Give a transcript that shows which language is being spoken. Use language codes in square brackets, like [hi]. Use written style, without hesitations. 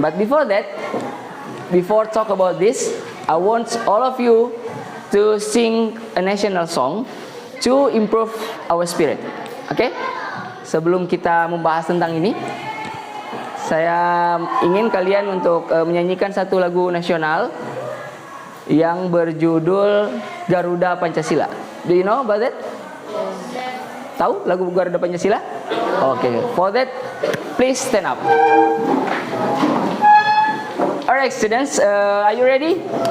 [en] But before that, before talk about this, I want all of you to sing a national song to improve our spirit. Okay? [id] Sebelum kita membahas tentang ini, saya ingin kalian untuk menyanyikan satu lagu nasional yang berjudul Garuda Pancasila. [en] Do you know about that? [id] Tahu lagu Garuda Pancasila? [en] Okay. For that, please stand up. Alright, students, are you ready?